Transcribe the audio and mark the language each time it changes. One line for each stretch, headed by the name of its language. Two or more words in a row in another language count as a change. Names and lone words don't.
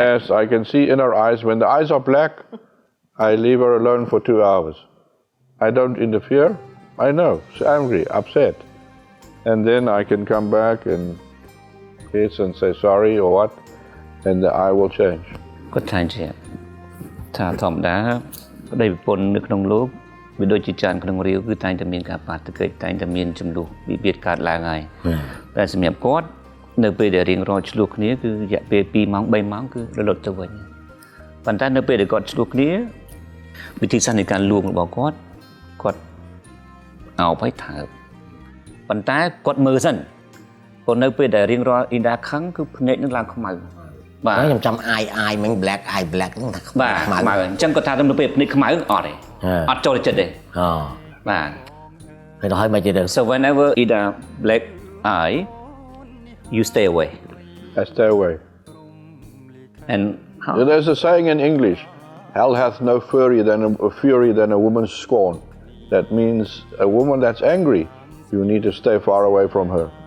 English: Yes, I can see in her eyes. When the eyes are black, I leave her alone for 2 hours. I don't interfere. I know, she's angry, upset. And then I can come back and kiss and say sorry or what, and the eye will change.
Khmer: គាត់ថាជាថាធម្មតាប្តីប្រពន្ធនៅក្នុងលោកវាដូចជាចានក្នុងរាវគឺតែងតែមានការប៉ះទង្គិចតែងតែមានចំនួនវិវាទកើតឡើងហើយតែសម្រាប់គាត់នៅពេលដែលរៀងរាល់ឆ្លោះគ្នាគឺរយៈពេល2ម៉ោង3ម៉ោងគឺរលត់ទៅវិញប៉ុន្តែនៅពេលដែលគាត់ឆ្លោះគ្នាវិធីសាស្ត្រនៃការលួងរបស់គាត់អោបឲ្យថើបប៉ុន្តែគាត់មើលសិនប៉ុន្តែនៅពេលដែលរៀងរាល់អ៊ីដាខឹងគឺភ្នែកនឹងឡើងខ្មៅបាទ ខ្ញុំចាំអាយមិញ
English: black eye black
Khmer: ហ្នឹងថាខ្មៅខ្មៅ អញ្ចឹងគាត់ថាទៅពេលភ្នែកខ្មៅអត់ទេអត់ចូលចិត្តទេបាទ ហើយមកទៀត
English: So whenever Ida black eye you stay away I stay away and how? There's a saying in English hell hath no fury than a woman's scorn that means a woman that's angry you need to stay far away from her